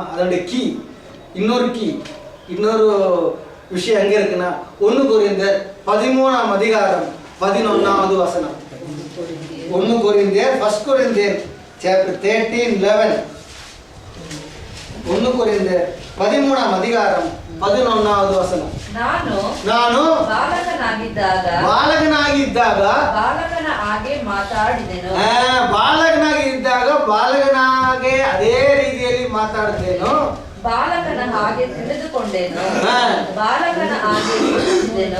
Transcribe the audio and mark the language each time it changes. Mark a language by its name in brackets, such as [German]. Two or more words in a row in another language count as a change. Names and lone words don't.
[Tamil] அதனுடைய கீ, இன்னொரு விஷயம் எங்க இருக்குன்னா 1 கொரிந்தியர் 13ஆம் அதிகாரம் 11வது வசனம். 1 கொரிந்தியர், 1 கொரிந்தியர் chapter 13:11. 1 கொரிந்தியர் 13ஆம் அதிகாரம் 11வது வசனம். [Kannada] ನಾನು ಬಾಲಕನಾಗಿದ್ದಾಗ ಬಾಲಕನ ಹಾಗೆ ಮಾತಾಡಿದೆನು. ಬಾಲಕನಾಗೆ ಅದೇ ರೀತಿಯಲ್ಲಿ ಮಾತಾಡಿದೆನು. ಬಾಲಕನ ಹಾಗೆ ತಿಳಿದುಕೊಂಡೇನು, ಬಾಲಕನ ಹಾಗೆ ಯೋಚಿಸಿದೆನು.